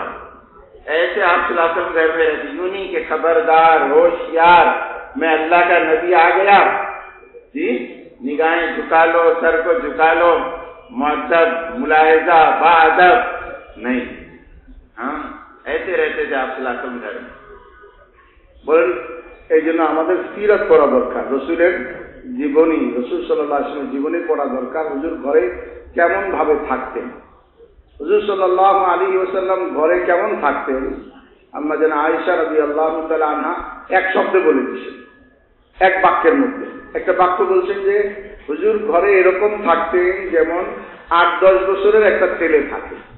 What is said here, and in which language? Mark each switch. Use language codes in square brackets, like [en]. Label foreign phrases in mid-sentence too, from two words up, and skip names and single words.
[ur] ایسے آپ [ar] صلی اللہ علیہ وسلم [ur] گھر میں رہتے، یوں نہیں کہ خبردار، ہوشیار، میں اللہ کا نبی آ گیا، جی نگاہیں جھکا لو، سر کو جھکا لو، مؤدب، ملاحظہ، باادب نہیں. ہاں ایسے رہتے تھے آپ [ar] صلی اللہ علیہ وسلم [ur] گھر میں. [bn] বলেন এই জন্য আমাদের সিরাত পড়া দরকার, রসুলের জীবনী, রসুল [ar] صلى الله عليه وسلم [bn] জীবনী পড়া দরকার. হুজুর ঘরে কেমন ভাবে থাকতেন, হুজুর [ar] صلى الله عليه وسلم [bn] ঘরে কেমন থাকতেন, আম্মা জান আয়েশা [ar] رضي الله تعالى عنها [bn] এক শব্দে বলে দিয়েছেন, এক বাক্যের মধ্যে একটা বাক্য বলছেন যে হুজুর ঘরে এরকম থাকতেন যেমন 8-10 বছরের একটা ছেলে থাকে.